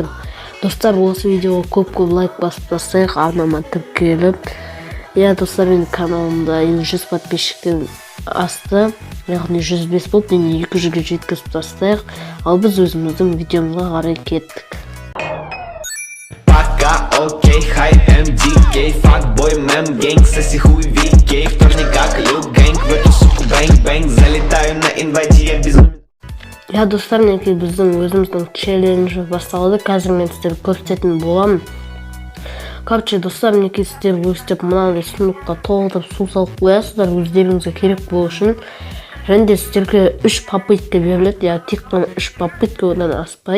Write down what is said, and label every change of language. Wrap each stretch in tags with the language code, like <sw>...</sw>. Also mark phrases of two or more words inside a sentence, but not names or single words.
<kk>Достар, осы видеоға көп лайк басып тастайық, арнама тіркеліп. Достар, менің каналымда 100 подписчиктен асты, яғни 105 болып, мен 200-ге жеткізіп тастайық. Ал біз өзіміздің видеомызға қарай кеттік. Окей,</kk> <ru>хай, MDK, факбой, мем, гэнг, соси хуй, VK, вторника, клюк, гэнг, в эту суку, бэнг-бэнг, залетаю на инвайте, я безумен.</ru> <kk>Достар, мінекей біздің өзіміздің челленджі басталды, қазір мен сіздерге көрсететін боламын. Короче, достар, мінекей сіздер өстіп мынандай сундыққа толтырып су салып қоясыздар, өздеріңізге керек болу үшін. Және де сіздерге 3 попытка беріледі, тек қана 3 попытка одан аспайды.</kk>